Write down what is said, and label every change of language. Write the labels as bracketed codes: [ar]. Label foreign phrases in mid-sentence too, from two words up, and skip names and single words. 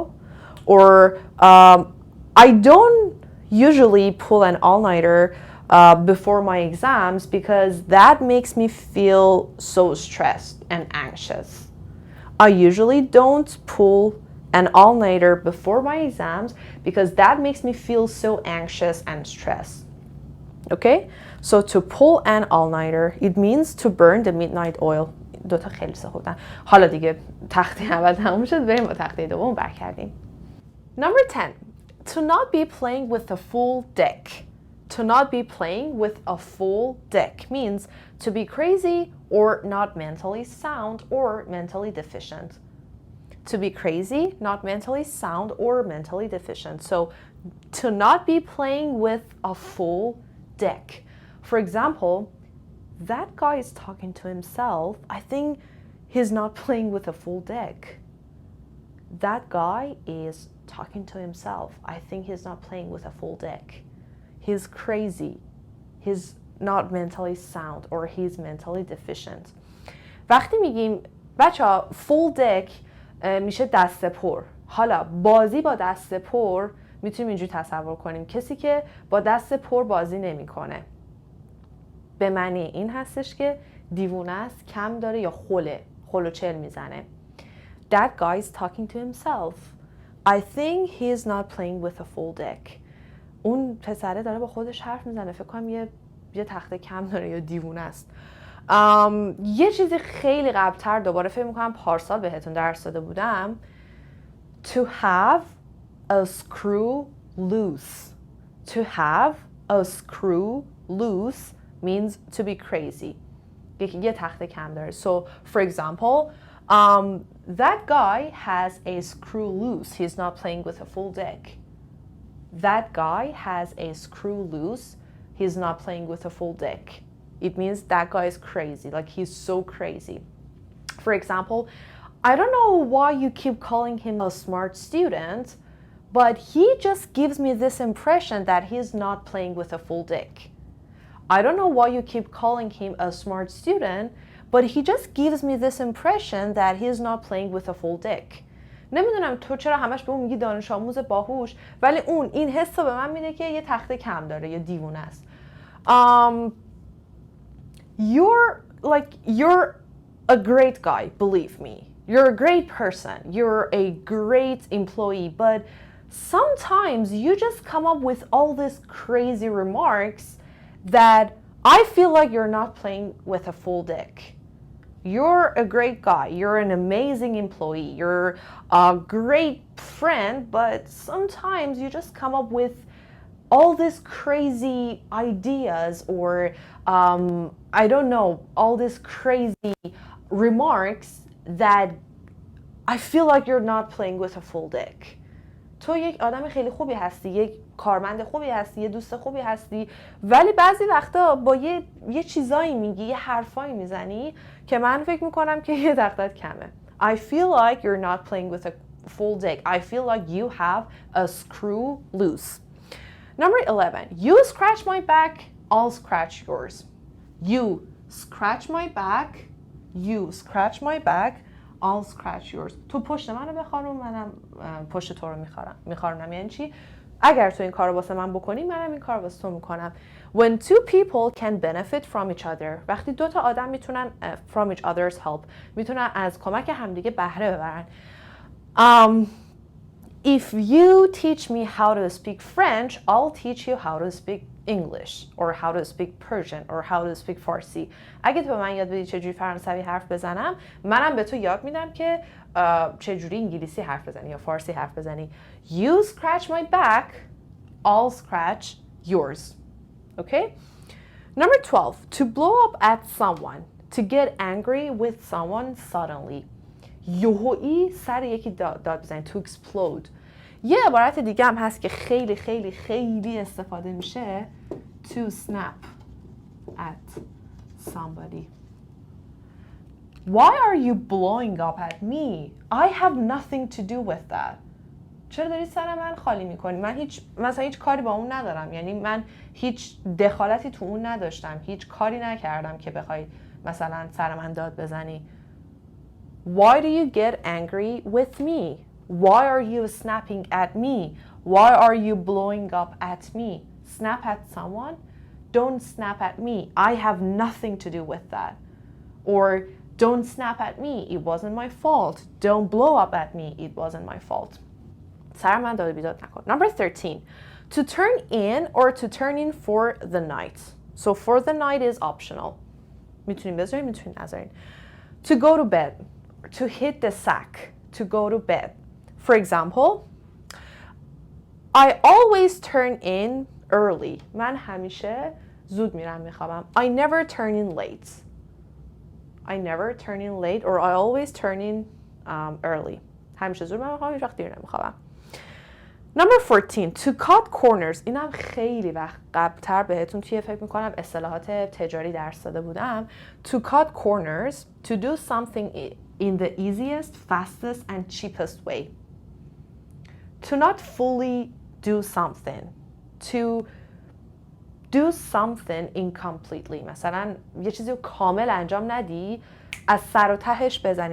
[en] Or I don't usually pull an all-nighter before my exams because that makes me feel so stressed and anxious. I usually don't pull an all-nighter before my exams because that makes me feel so anxious and stressed. Okay? So to pull an all-nighter, it means to burn the midnight oil. [fa] دوتا خیلی سخودن. حالا دیگه تخته اول تموم شد، بریم با تخته دوم برگردیم. [en] Number 10. To not be playing with a full deck. To not be playing with a full deck means to be crazy or not mentally sound or mentally deficient. To be crazy, not mentally sound or mentally deficient. So to not be playing with a full deck. For example, that guy is talking to himself. I think he's not playing with a full deck. That guy is talking to himself. I think he's not playing with a full deck. He's crazy. He's not mentally sound or he's mentally deficient. [fa] وقتی میگیم بچه‌ها [en] full deck [fa] میشه دست پر. حالا بازی با دست پر میتونیم اینجوری تصور کنیم کسی که با دست پر بازی نمیکنه. به معنی این هستش که دیوونه است، کم داره یا خل و چل میزنه. [en] That guy is talking to himself. I think he is not playing with a full deck. [fa] اون پسره داره با خودش حرف میزنه، فکر کنم یه تخته کم داره یا دیوونه است. یه چیزی خیلی قبلتر دوباره فکر میکنم پارسال بهتون درس داده بودم. [en] To have a screw loose. To have a screw loose means to be crazy. [fa] یه تخته کم داره. [en] So, for example, that guy has a screw loose. He's not playing with a full deck. That guy has a screw loose. He's not playing with a full deck. It means that guy is crazy. Like, he's so crazy. For example, I don't know why you keep calling him a smart student, but he just gives me this impression that he's not playing with a full deck. I don't know why you keep calling him a smart student, but he just gives me this impression that he's not playing with a full deck. [fa] نمیدونم تو چرا همش به اون میگی دانش آموز باهوش، ولی اون این حس رو به من میده که یه تخته کم داره یا دیوونه است. [en] You're a great guy, believe me. You're a great person. You're a great employee, but sometimes you just come up with all these crazy remarks that I feel like you're not playing with a full deck. You're a great guy. You're an amazing employee. You're a great friend, but sometimes you just come up with all these crazy ideas or I don't know, all these crazy remarks that I feel like you're not playing with a full deck. [fa] تو یک آدم خیلی خوبی هستی، یک کارمند خوبی هستی، یه دوست خوبی هستی، ولی بعضی وقتا با یه چیزایی میگی، یه حرفایی میزنی که من فکر میکنم که یه تختت کمه. [en] I feel like you're not playing with a full deck. I feel like you have a screw loose. Number 11. You scratch my back, I'll scratch yours. You scratch my back, you scratch my back, I'll scratch yours. [fa] تو پشت منو بخارون، منم پشت تو رو میخارونم. یعنی چی؟ اگر تو این کارو واسه من بکنی، منم این کارو واسه تو میکنم. [en] When two people can benefit from each other. [fa] وقتی دو تا آدم میتونن [en] from each other's help، [fa] میتونن از کمک همدیگه بهره ببرن. [en] If you teach me how to speak French, I'll teach you how to speak English or how to speak Persian or how to speak Farsi. [fa] اگه تو به من یاد بدی چجوری فرانسوی حرف بزنم، منم به تو یاد میدم که چجوری انگلیسی حرف بزنی یا فارسی حرف بزنی. [en] You scratch my back, I'll scratch yours. Okay? Number 12. To blow up at someone. To get angry with someone suddenly. [fa] یهویی سر یکی داد بزنی. [en] To explode. [fa] یه عبارت دیگه هم هست که خیلی خیلی خیلی استفاده میشه. [en] To snap at somebody. Why are you blowing up at me? I have nothing to do with that. [fa] چرا داری سر من خالی میکنی؟ من مثلا هیچ کاری با اون ندارم. یعنی من هیچ دخالتی تو اون نداشتم. هیچ کاری نکردم که بخوای مثلا سر من داد بزنی. [en] Why do you get angry with me? Why are you snapping at me? Why are you blowing up at me? Snap at someone? Don't snap at me. I have nothing to do with that. Or don't snap at me. It wasn't my fault. Don't blow up at me. It wasn't my fault. [fa] سر من داد بیداد نکن. [en] Number 13. To turn in or to turn in for the night. So for the night is optional. [fa] میتونیم بذاریم، میتونیم نذاریم. [en] To go to bed. To hit the sack. To go to bed. For example, I always turn in early. [fa] من همیشه زود میرم میخوابم. [en] I never turn in late. I never turn in late or I always turn in early. [fa] همیشه زود میرم میخوابم، هیچ وقت دیر نمیخوابم. [en] Number 14. To cut corners. [fa] اینم خیلی وقت قبلتر بهتون توی فکر میکنم اصطلاحات تجاری درس داده بودم. [en] To cut corners. To do something in the easiest, fastest and cheapest way. To not fully do something. To do something incompletely. [fa] مثلا یه چیزی رو کامل انجام ندی، از سر و تهش بزنی.